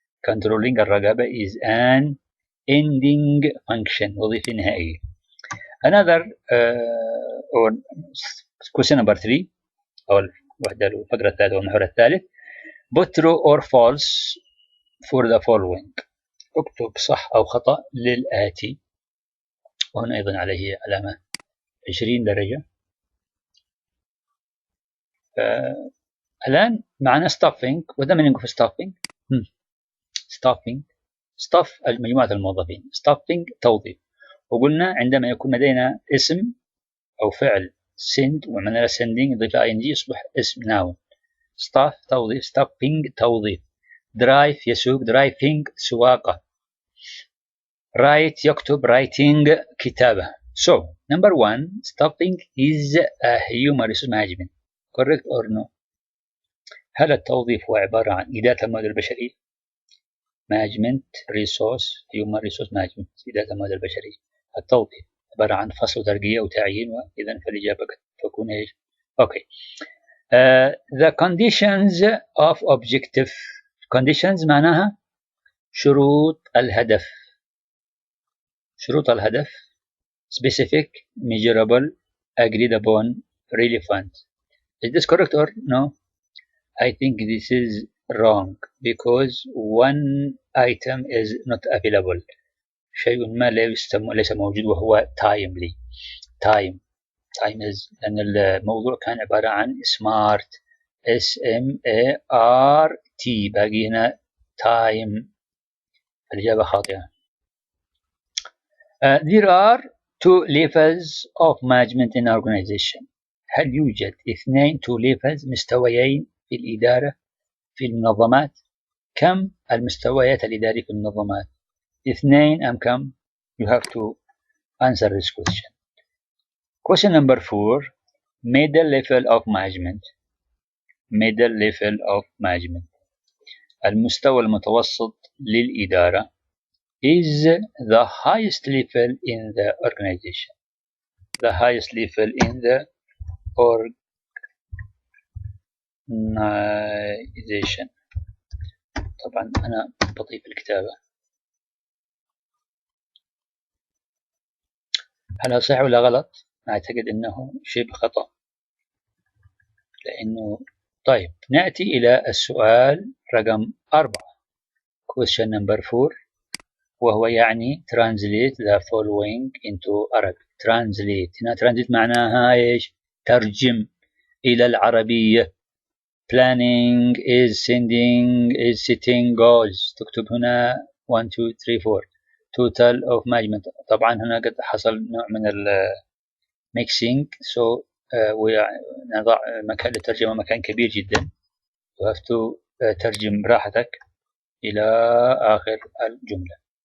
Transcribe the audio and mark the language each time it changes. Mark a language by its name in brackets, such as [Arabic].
[English] Controlling الرقابة is an ending function [Arabic] وظيفة نهائية. [English] Another or question number 3 [Arabic] أو الفقرة الثالثة أو المحور الثالث. [English] Put true or false for the following. [Arabic] اكتب صح أو خطأ للآتي، وهنا أيضا عليه علامة 20 درجة. الآن معنا staffing. وده من نقول staffing. staff مجموعة الموظفين. staffing توظيف. وقلنا عندما يكون لدينا اسم أو فعل send ومعنى sending يضيف ing يصبح اسم noun. staff توظيف، staffing توظيف. drive يسوق، driving سواقة. write يكتب، writing كتابة. [English] So number 1, staffing is a human resource management. correct or no? [Arabic] هل التوظيف هو عبارة عن إدارة الموارد البشرية؟ [English] management resource human resource management [Arabic] إدارة الموارد البشرية. التوظيف عبارة عن فصل وترقية وتعيين، وإذا فالإجابة قد تكون إيش؟ okay. [English] The conditions of objective. [Arabic] conditions معناها شروط الهدف. شروط الهدف [English] specific, measurable, agreed upon, relevant. Is this correct or no? I think this is wrong because one item is not available. [Arabic] شيء ما ليس موجود وهو timely. time is لأن الموضوع كان عبارة عن smart SMART باقي هنا time. الإجابة خاطئة. There are [English] two levels of management in organization. [Arabic] هل يوجد two levels مستويين في الإدارة في المنظمات؟ كم المستويات الإدارية في المنظمات؟ 2 أم كم؟ [English] You have to answer this question. Question number 4. Middle level of management. Middle level of management. [Arabic] المستوى المتوسط للإدارة [English] is the highest level in the organization. The highest level in the organization. [Arabic] طبعا أنا بضيف الكتابة. هل هذا صحيح ولا غلط؟ أعتقد أنه شبه خطأ، لأنه طيب نأتي إلى السؤال رقم 4. [English] Question number 4، [Arabic] وهو يعني [English] translate the following into Arabic. [Arabic] Translate هنا translate معناها إيش؟ ترجم إلى العربية. [English] Planning is sending is setting goals. [Arabic] تكتب هنا 1 2 3 4. [English] Total of management. [Arabic] طبعا هنا قد حصل نوع من mixing، so ونضع مكان للترجمة مكان كبير جدا. You have to ترجم براحتك إلى آخر الجملة.